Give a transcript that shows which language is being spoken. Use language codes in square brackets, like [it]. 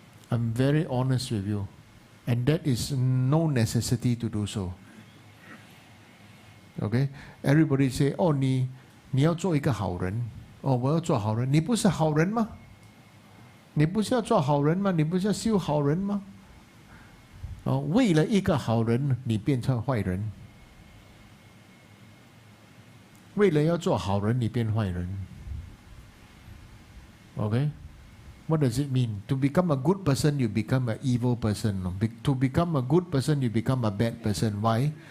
[en] I'm very honest with you, and that is no necessity to do so. Okay, everybody say, [zh] 哦，你要做一个好人，哦，我要做好人，你不是好人吗？你不是要做好人吗？你不是要修好人吗？哦，为了一个好人，你变成坏人。为了要做好人，你变坏人。 [en] Okay? What does it mean? To become a good person, you become an evil person. To become a good person, you become a bad person. Why?